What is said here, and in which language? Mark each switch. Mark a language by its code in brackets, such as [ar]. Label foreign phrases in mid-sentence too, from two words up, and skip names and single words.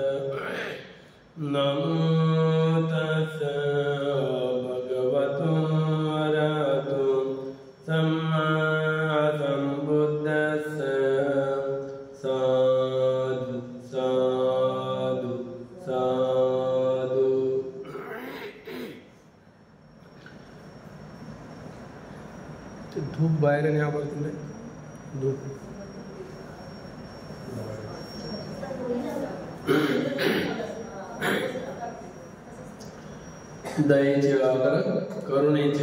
[pi] नमो तस्स भगवतो अरहतो सम्मा सम्बुद्धस्स। साधु साधु साधु। [mr] धूप बाहेर आणि आवडते धूप दयेचे आगर करुणेचे